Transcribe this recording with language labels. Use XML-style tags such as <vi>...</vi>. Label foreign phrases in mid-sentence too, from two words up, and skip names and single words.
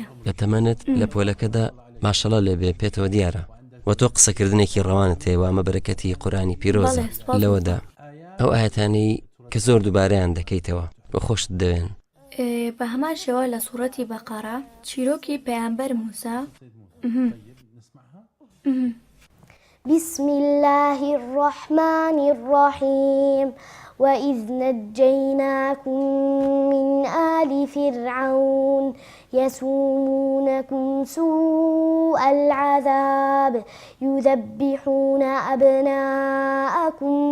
<ckb>لە تەمەنت لە پۆلەکەدا ماشەڵڵا لێبێ پێتەوە دیارە و تۆ قسەکردنێکی ڕەوانت هەیە وامە بەرەکەتی قورئانی پیرۆزە لەوەدا. ئەو ئاەتانەی کە زۆر دووبارەیان دەکەیتەوە بۆ خۆشت دەوێن. بە هەمان شێوە لە سوورەتی بەقەرە چیرۆکی پەیامبەر موسا</ckb> <ar>بسم الله الرحمن الرحيم وإذ نجيناكم من آل فرعون يسومونكم سوء العذاب يذبحون أبناءكم</ar>